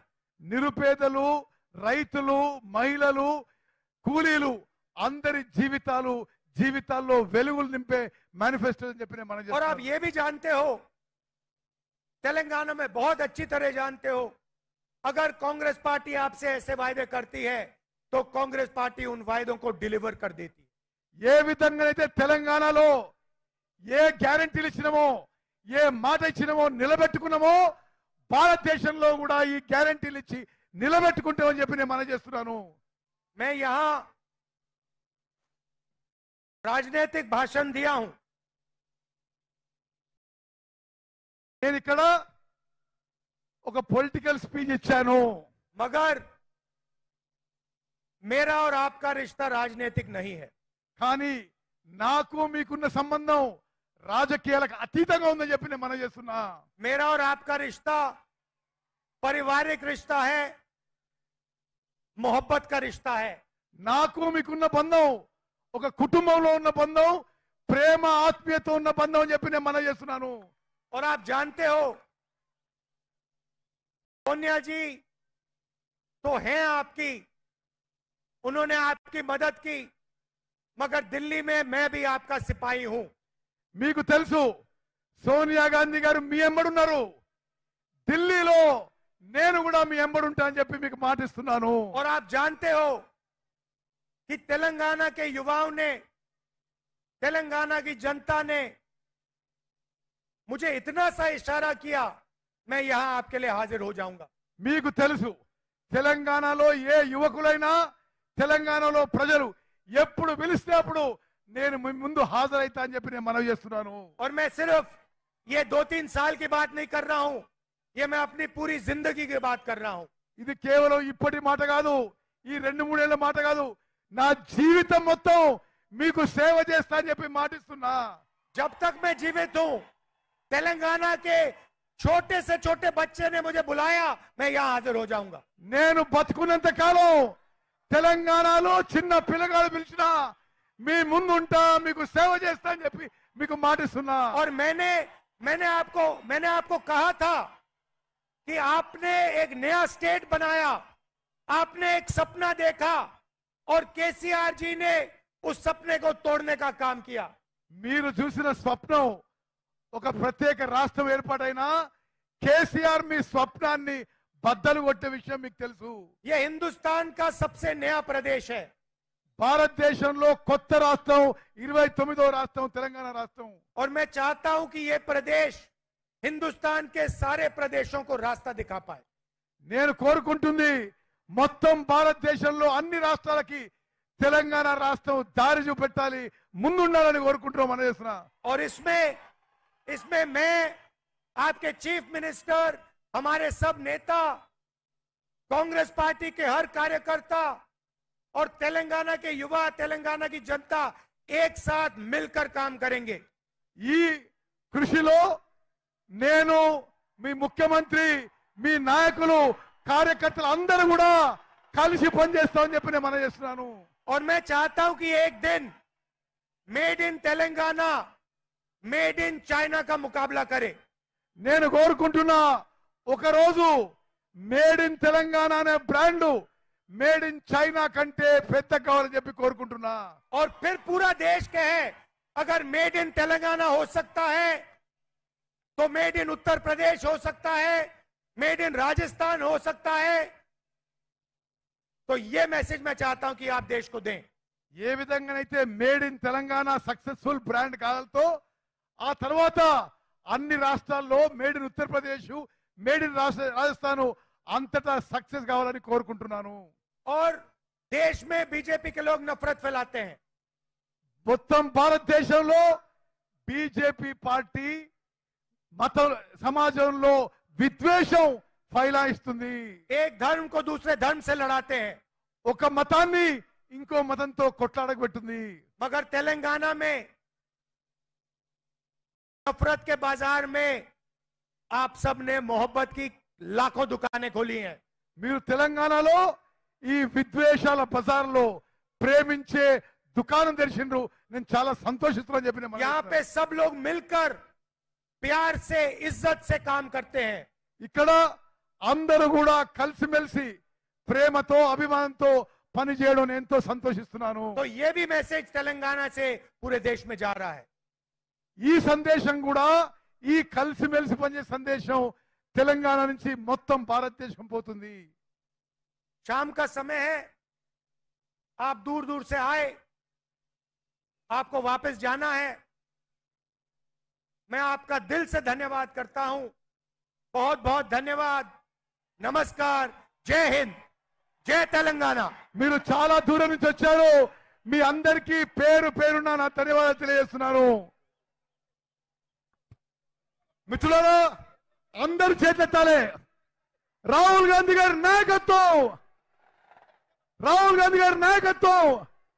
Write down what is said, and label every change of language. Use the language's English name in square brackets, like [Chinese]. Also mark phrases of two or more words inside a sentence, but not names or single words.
[Telugu] నిరుపేదలు, రైతులు, మహిళలు, కూలీలు అందరి జీవితాల్లో వెలుగులు నింపే మేనిఫెస్టో అని చెప్పి నేను [Hindi] और आप ये भी जानते हो, तेलंगाना में बहुत अच्छी तरह जानते हो, अगर कांग्रेस पार्टी आपसे ऐसे वायदे करती है तो कांग्रेस पार्टी उन वायदों को डिलीवर कर देती है. [Telugu] ఏ విధంగానైతే తెలంగాణలో ఏ గ్యారంటీలు ఇచ్చినామో, ఏ మాట ఇచ్చినామో నిలబెట్టుకున్నామో, భారతదేశంలో కూడా ఈ గ్యారంటీలు ఇచ్చి నిలబెట్టుకుంటామని చెప్పి నేను మనవి చేస్తున్నాను. [Hindi] मैं यहां राजनीतिक भाषण दिया हूं, [Telugu] నేను ఇక్కడ ఒక [English] political speech [Telugu] ఇచ్చాను. [Hindi] मगर मेरा और आपका रिश्ता राजनीतिक नहीं है. [Telugu] కానీ నాకు మీకున్న సంబంధం రాజకీయాలకు అతీతంగా ఉందని చెప్పి నేను మనవి చేస్తున్నా. [Hindi] मेरा और आपका रिश्ता पारिवारिक रिश्ता है, मोहब्बत का रिश्ता है. [Telugu] నాకు మీకున్న బంధం ఒక కుటుంబంలో ఉన్న బంధం, ప్రేమ ఆత్మీయత ఉన్న బంధం అని చెప్పి నేను మనవి చేస్తున్నాను. [Hindi] और आप जानते हो, सोनिया जी तो हैं आपकी, उन्होंने आपकी मदद की, मगर दिल्ली में मैं भी आपका सिपाही हूं. [Telugu] మీకు తెలుసు, సోనియా గాంధీ గారు మీ ఎంబడున్నారు, ఢిల్లీలో నేను కూడా మీ ఎంబడుంటా అని చెప్పి మీకు మాటిస్తున్నాను. [Hindi] और आप जानते हो कि तेलंगाना के युवाओं ने, तेलंगाना की जनता ने मुझे इतना सा इशारा किया, मैं यहां आपके लिए हाजिर हो जाऊंगा. [Telugu] మీకు తెలుసు, తెలంగాణలో ఏ యువకులైనా, తెలంగాణలో ప్రజలు ఎప్పుడు పిలిస్తే అప్పుడు నేను మీ ముందు హాజరైతా అని చెప్పి నేను మనవి చేస్తున్నాను. [Hindi] और मैं सिर्फ ये 2-3 साल की बात नहीं कर रहा हूं, ये मैं अपनी पूरी जिंदगी की बात कर रहा हूं. [Telugu] ఇది కేవలం ఇప్పటి మాట కాదు, ఈ 2-3 ఏళ్ల మాట కాదు, నా జీవితం మొత్తం మీకు సేవ చేస్తా అని చెప్పి మాటిస్తున్నా. [Hindi] जब तक मैं जीवित हूं, तेलंगाना के छोटे से छोटे बच्चे ने मुझे बुलाया, मैं यहां हाजिर हो जाऊंगा. [Telugu] నేను బతుకున్నంత కాలం తెలంగాణలో చిన్న పిల్లగాడు పిలిచినా మీ ముందు ఉంటా, మీకు సేవ చేస్తా అని చెప్పి మీకు మాటిస్తున్నా. [Hindi] और मैंने आपको कहा था कि आपने एक नया स्टेट बनाया, आपने एक सपना देखा और केसीआर जी ने उस सपने को तोड़ने का काम किया. [Telugu] మీరు చూసిన స్వప్నం ఒక ప్రత్యేక రాష్ట్రం ఏర్పాటైనా కేసీఆర్ మీ స్వప్నాన్ని బద్దలు కొట్టే విషయం మీకు తెలుసు. [Hindi] ये हिंदुस्तान का सबसे नया प्रदेश है. [Telugu] భారతదేశంలో కొత్త రాష్ట్రం 29వ రాష్ట్రం తెలంగాణ రాష్ట్రం. [Hindi] और मैं चाहता हूं कि ये प्रदेश हिंदुस्तान के सारे प्रदेशों को रास्ता दिखा पाए. [Telugu] నేను కోరుకుంటుంది మొత్తం భారతదేశంలో అన్ని రాష్ట్రాలకి తెలంగాణ రాష్ట్రం దారి చూపెట్టాలి, ముందుండాలని కోరుకుంటున్నాం మన చేస్తున్నా. [Hindi] और इसमें मैं, आपके [English] chief minister, [Hindi] हमारे सब नेता, कांग्रेस पार्टी के हर कार्यकर्ता और तेलंगाना के युवा, तेलंगाना की जनता एक साथ मिलकर काम करेंगे. [Telugu] ఈ కృషిలో నేను, మీ ముఖ్యమంత్రి, మీ నాయకులు, కార్యకర్తలు అందరూ కూడా కలిసి పనిచేస్తామని చెప్పి నేను మనం చేస్తున్నాను. [Hindi] और मैं चाहता हूं कि एक दिन [English] made in [Hindi] तेलंगाना, [English] made in [Hindi] चाइना का मुकाबला करे. [Telugu] నేను కోరుకుంటున్నా ఒకరోజు [English] made in [Telugu] తెలంగాణ అనే బ్రాండ్ [English] made in [Telugu] చైనా కంటే పెద్ద కావాలని చెప్పి కోరుకుంటున్నా. [Hindi] और फिर पूरा देश कहे अगर [English] made in [Hindi] तेलंगाना हो सकता है तो [English] made in [Hindi] उत्तर प्रदेश हो सकता है, [English] made in [Hindi] राजस्थान हो सकता है. तो ये मैसेज मैं चाहता हूं कि आप देश को दें. [Telugu] ఏ విధంగానైతే [English] made in [Telugu] తెలంగాణ [English] successful brand [Telugu] కావాలతో ఆ తర్వాత అన్ని రాష్ట్రాల్లో [English] made in [Telugu] ఉత్తరప్రదేశ్, [English] made in [Telugu] రాజస్థాన్ అంతటా సక్సెస్ కావాలని కోరుకుంటున్నాను. [Hindi] और देश में बीजेपी के लोग नफरत फैलाते हैं. [Telugu] మొత్తం భారతదేశంలో బీజేపీ పార్టీ మత సమాజంలో విద్వేషం ఫైలాయిస్తుంది. [Hindi] एक धर्म को दूसरे धर्म से लड़ाते हैं. [Telugu] ఒక మతాన్ని ఇంకో మతంతో కొట్లాడబెట్టింది. [Hindi] मगर तेलंगाना में नफरत के बाजार में आप सब ने मोहब्बत की लाखों दुकानें खोली हैं. [Telugu] మీరు తెలంగాణలో ఈ విద్వేషాల బజార్లో ప్రేమించే దుకాణం తెరిచిండ్రు. నేను చాలా సంతోషిస్తున్నాను చెప్పిన [Hindi] यहाँ पे सब लोग मिलकर प्यार से, इज्जत से काम करते हैं. [Telugu] ఇక్కడ అందరూ కూడా కలిసిమెలిసి ప్రేమతో అభిమానంతో పని చేయడం నేను ఎంతో సంతోషిస్తున్నాను. [Hindi] तो ये भी मैसेज तेलंगाना से पूरे देश में जा रहा है. [Telugu] ఈ సందేశం కూడా, ఈ కలిసిమెలిసి పనిచేసే సందేశం తెలంగాణ నుంచి మొత్తం భారతదేశం పోతుంది. [Hindi] शाम का समय है, आप दूर दूर से आए, आपको वापस जाना है. मैं आपका दिल से धन्यवाद करता हूं. बहुत बहुत धन्यवाद. नमस्कार. जय हिंद, जय तेलंगाना. [Telugu] మీరు చాలా దూరం నుంచి వచ్చారు. మీ అందరికీ పేరు పేరున నా ధన్యవాదాలు తెలియజేస్తున్నాను. మిత్రులారా, అందరు చేతెత్తాలి. రాహుల్ గాంధీ గారి నాయకత్వం, రాహుల్ గాంధీ గారి నాయకత్వం.